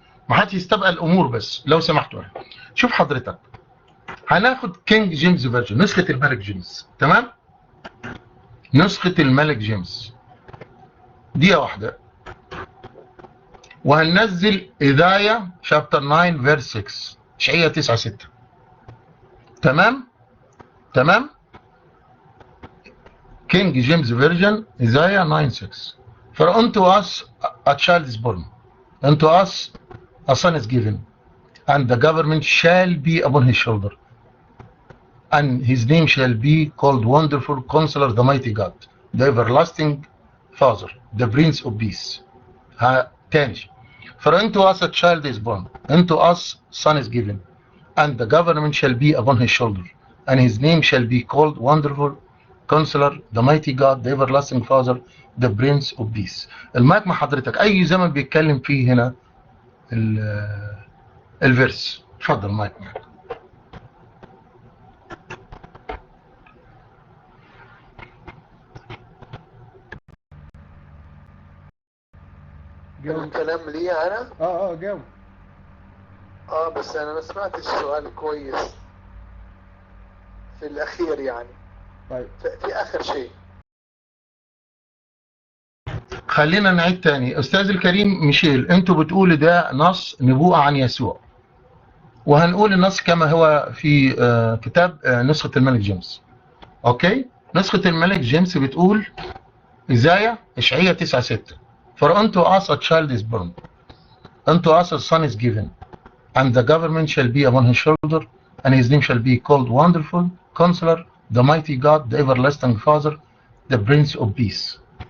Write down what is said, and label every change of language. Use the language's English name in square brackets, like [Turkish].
[Arabic] ما حدش يستبقى الأمور بس لو سمحتوا. شوف حضرتك، هناخد كينج جيمس فيرجن، نسخة الملك جيمس، تمام؟ نسخة الملك جيمس، دقيقة واحدة، وهننزل إذاية شابتر 9 فيرس 6، إشعياء 9:6. تمام؟ تمام؟ [English] King James Version, Isaiah 9:6. For unto us a child is born, unto us a son is given, and the government shall be upon his shoulder, and his name shall be called Wonderful Counselor, the Mighty God, the Everlasting Father, the Prince of Peace. [Arabic] تاني. [English] For unto us a child is born, unto us son is given, and the government shall be upon his shoulder, and his name shall be called Wonderful Counselor, the Mighty God, the Everlasting Father, the Prince of Peace. [Arabic] المايك مع حضرتك، أي زمن بيتكلم فيه هنا الفيرس. اتفضل مايك معك. الكلام لي أنا؟ جاوب. بس أنا ما سمعتش السؤال كويس في الأخير يعني. طيب في آخر شيء. خلينا نعيد تاني. أستاذ الكريم ميشيل، أنتوا بتقولوا ده نص نبوءة عن يسوع، وهنقول النص كما هو في كتاب نسخة الملك جيمس. أوكي؟ نسخة الملك جيمس بتقول إشعياء 9:6. [English] For unto us a child is born, unto us a son is given, and the government shall be upon his shoulder, and his name shall be called Wonderful Counselor, the Mighty God, the Everlasting Father, the Prince of Peace.